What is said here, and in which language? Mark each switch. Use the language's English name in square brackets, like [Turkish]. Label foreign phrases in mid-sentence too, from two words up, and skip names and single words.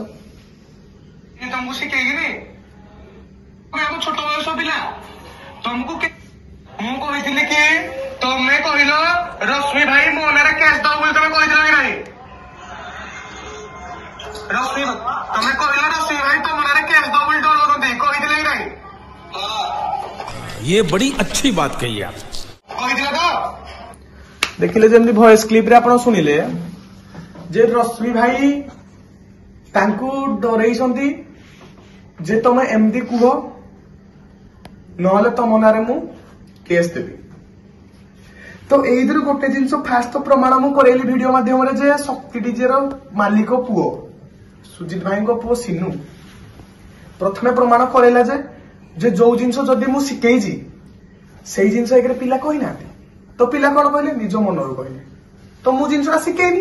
[Odia] ତମକୁ ଶିଖେଇକିନି ଆମ ଛୋଟ ବୟସ ପିଲା ତମକୁ ମୁଁ କହିଥିଲି କି ତମେ କହିଲ ରଶ୍ମି ଭାଇ ମୋ ନାଁରେ କେସ୍ ଦବ ବୋଲି ତମେ କହିଥିଲ କି ନାହିଁ? ରଶ୍ମି ତମେ କହିଲ ରଶ୍ମି ଭାଇ ତମ ନାଁରେ କେସ୍ ଦବ ବୋଲି ଡରୁଛନ୍ତି, କହିଥିଲେ କି ନାହିଁ? [Hindi] ये बड़ी अच्छी बात कही आप। [Odia] କହିଥିଲେ ତ? ଦେଖିଲେ ଯେମିତି ଭଏସ କ୍ଲିପ ରେ ଆପଣ ଶୁଣିଲେ ଯେ ରଶ୍ମି ଭାଇ ତାଙ୍କୁ ଡରେଇଛନ୍ତି ଯେ ତମେ ଏମିତି କୁହ ନହେଲେ ତମ ନାଁରେ ମୁଁ କେସ୍ ଦେବି। ତ ଏଇଥିରୁ ଗୋଟେ ଜିନିଷ ଫାଷ୍ଟ ତ ପ୍ରମାଣ ମୁଁ କରେଇଲି ଭିଡିଓ ମାଧ୍ୟମରେ ଯେ ଶକ୍ତି ଡିଜେର ମାଲିକ ପୁଅ ସୁଜିତ ଭାଇଙ୍କ ପୁଅ ସିନୁ ପ୍ରଥମେ ପ୍ରମାଣ କରେଇଲା ଯେ ଯୋଉ ଜିନିଷ ଯଦି ମୁଁ ଶିଖେଇଛି ସେଇ ଜିନିଷ ଏକରେ ପିଲା କହିନାହାନ୍ତି, ତ ପିଲା କଣ କହିଲେ ନିଜ ମନରୁ କହିଲେ, ତ ମୁଁ ଜିନିଷଟା ଶିଖେଇନି।